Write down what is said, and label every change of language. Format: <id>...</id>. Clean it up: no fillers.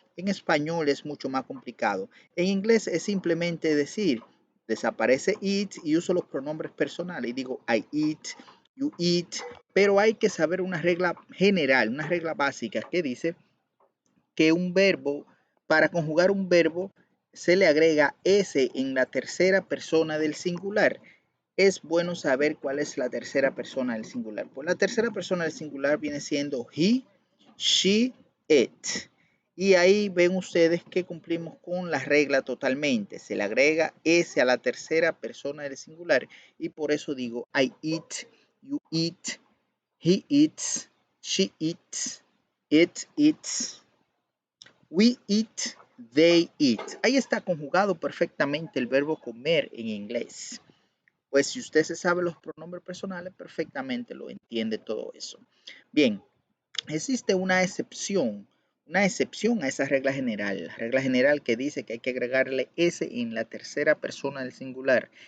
<es>En español es mucho más complicado. En inglés es simplemente decir, desaparece it y uso los pronombres personales y digo</es> <en>I eat, you eat,</en> <es>pero hay que saber una regla general, una regla básica que dice que un verbo, para conjugar un verbo, se le agrega S en la tercera persona del singular. Es bueno saber cuál es la tercera persona del singular. Pues la tercera persona del singular viene siendo</es> <en>he, she, it.</en> <es>Y ahí ven ustedes que cumplimos con la regla totalmente. Se le agrega S a la tercera persona del singular y por eso digo</es> <en>I eat, you eat, he eats, she eats, it eats, we eat, they eat.</en> <es>Ahí está conjugado perfectamente el verbo comer en inglés. Pues si usted se sabe los pronombres personales, perfectamente lo entiende todo eso. Bien, existe una excepción a esa regla general. La regla general que dice que hay que agregarle S en la tercera persona del singular.</es>